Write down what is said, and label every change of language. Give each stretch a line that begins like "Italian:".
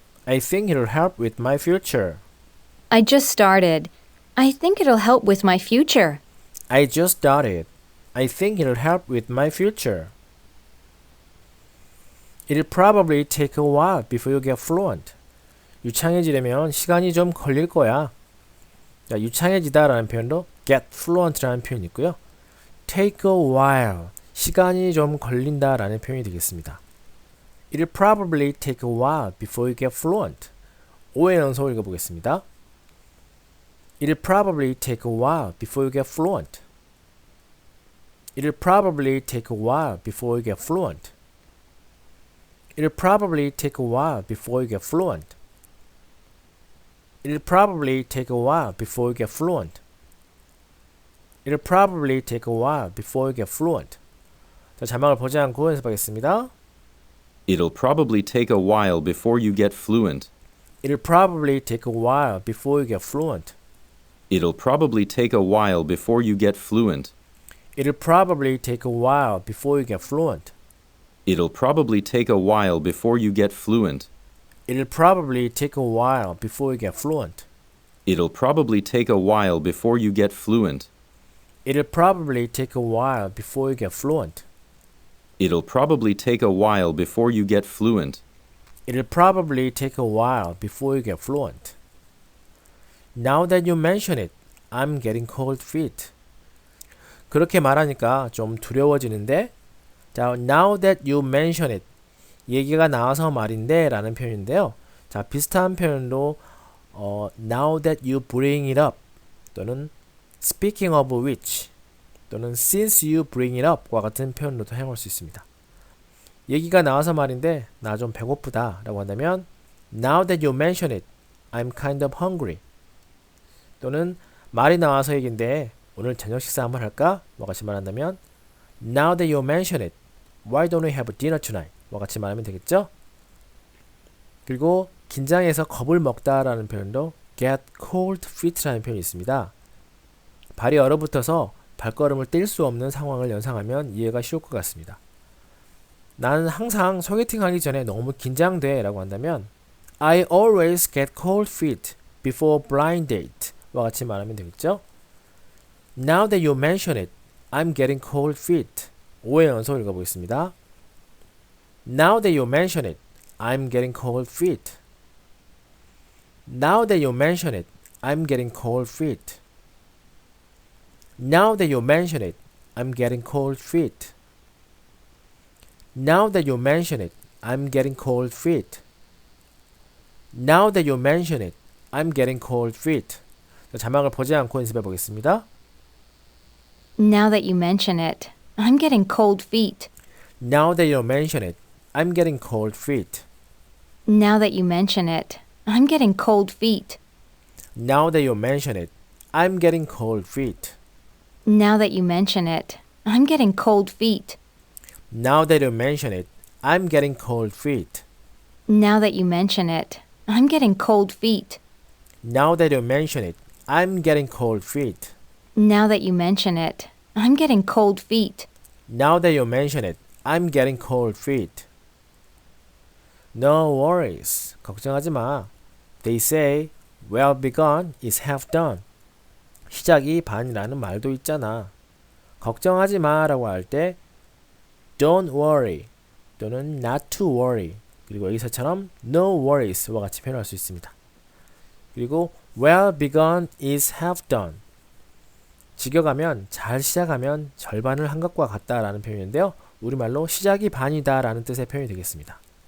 English: I think it'll help with my future. I just started. I think it'll help with my future. I just started. I think it'll help with my future. It'll probably take a while before you get fluent.
Korean: 유창해지려면 시간이 좀 걸릴 거야. 자, 유창해지다라는 표현도
English: get fluent라는
Korean: 표현이 있고요.
English: take a while,
Korean: 시간이 좀 걸린다라는 표현이 되겠습니다.
English: It'll probably take a while before you get fluent.
Korean: 5의 연속을 읽어보겠습니다.
English: It'll probably take a while before you get fluent. It'll probably take a while before you get fluent. It'll probably take a while before you get fluent. It'll probably take a while before you get fluent. It'll probably take a while before you get fluent.
Korean: 자, 자막을 보지 않고 연습하겠습니다.
English: It'll probably take a while before you get fluent. It'll probably take a while before you get fluent. It'll probably take a while before you get fluent. It'll probably take a while before you get fluent. It'll probably take a while before you get fluent. It'll probably take a while before you get fluent. It'll probably take a while before you get fluent. It'll probably take a while before you get fluent. It'll probably take a while before you get fluent. It'll probably take a while before you get fluent. Now that you mention it, I'm getting cold feet.
Korean: 그렇게 말하니까 좀 두려워지는데, 자,
English: now that you mention it,
Korean: 얘기가 나와서 말인데 라는 표현인데요. 자, 비슷한 표현도
English: now that you bring it up
Korean: 또는
English: speaking of which
Korean: 또는
English: since you bring it up과
Korean: 같은 표현로도 사용할 수 있습니다. 얘기가 나와서 말인데 나 좀 배고프다 라고 한다면
English: now that you mention it, I'm kind of hungry.
Korean: 또는 말이 나와서 얘기인데 오늘 저녁 식사 한번 할까? 와 같이 말한다면
English: now that you mention it, why don't we have dinner tonight?
Korean: 와 같이 말하면 되겠죠? 그리고 긴장해서 겁을 먹다라는 표현도
English: get cold feet라는
Korean: 표현이 있습니다. 발이 얼어붙어서 발걸음을 뗄 수 없는 상황을 연상하면 이해가 쉬울 것 같습니다. 나는 항상 소개팅 하기 전에 너무 긴장돼 라고 한다면
English: I always get cold feet before blind date
Korean: 와 같이 말하면 되겠죠?
English: Now that you mention it, I'm getting cold feet.
Korean: 5의 연속 읽어보겠습니다.
English: Now that you mention it, I'm getting cold feet. Now that you mention it, I'm getting cold feet. Now that you mention it, I'm getting cold feet. Now that you mention it, I'm getting cold feet. Now that you mention it, I'm getting cold feet.
Korean: 자막을 보지 않고 연습해 보겠습니다.
English: Now that you mention it, I'm getting cold feet. Now that you mention it, I'm getting cold feet. Now that you mention it, I'm getting cold feet. Now that you mention it, I'm getting cold feet. Now that you mention it, I'm getting cold feet. Now that you mention it, I'm getting cold feet. Now that you mention it, I'm getting cold feet. Now that you mention it, I'm getting cold feet. Now that you mention it, I'm getting cold feet. Now that you mention it, I'm getting cold feet. No worries.
Korean: 걱정하지 마.
English: They say, well begun is half done.
Korean: 시작이 반이라는 말도 있잖아. 걱정하지 마라고 할 때
English: don't worry
Korean: 또는
English: not to worry
Korean: 그리고 여기서처럼
English: no worries와
Korean: 같이 표현할 수 있습니다. 그리고
English: well begun is half done.
Korean: 직역하면 잘 시작하면 절반을 한 것과 같다라는 표현인데요. 우리말로 시작이 반이다 라는 뜻의 표현이 되겠습니다.